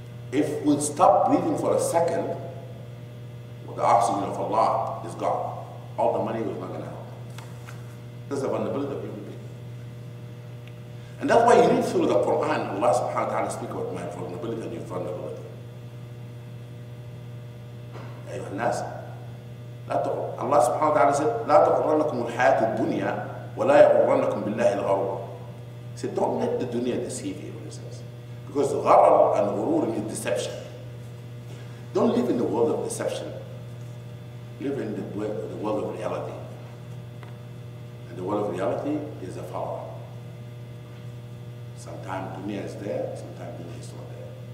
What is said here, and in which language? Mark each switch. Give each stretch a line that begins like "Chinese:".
English: If we stop breathing for a second, well, the oxygen of Allah is gone. All the money was not going to help. That's the vulnerability of human being. And that's why you read through the Quran, Allah subhanahu wa ta'ala speak about my vulnerability and your vulnerability.
Arabic: أيها الناس
English: Allah subhanahu wa ta'ala said,
Arabic: لا تغرنكم الحياة الدنيا ولا يغرنكم بالله الغرور.
English: He said, don't let the dunya deceive you, he says. Because gharar and ghurur is deception. Don't live in the world of deception. Live in the world of reality. And the world of reality is a follower. Sometimes dunya is there, sometimes dunya is not there.